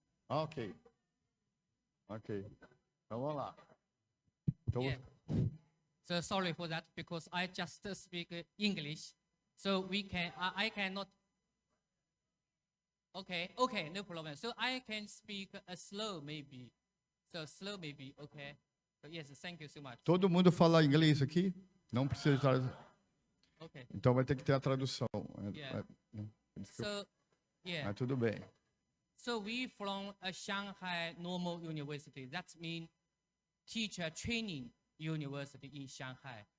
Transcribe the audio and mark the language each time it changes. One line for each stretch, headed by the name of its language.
Portuguese: Okay. Então vamos lá. Então,
English: yeah. So sorry for that, because I just speak English. So I cannot. Okay, no problem. So I can speak slow maybe. Okay. So yes, thank you so much.
Portuguese: Todo mundo fala inglês aqui? Não precisa traduzir.
English: Okay.
Portuguese: Então vai ter que ter a tradução.
English: Yeah. So, yeah.
Portuguese: Mas tudo bem.
English: So we from a Shanghai Normal University. That means teacher training university in Shanghai.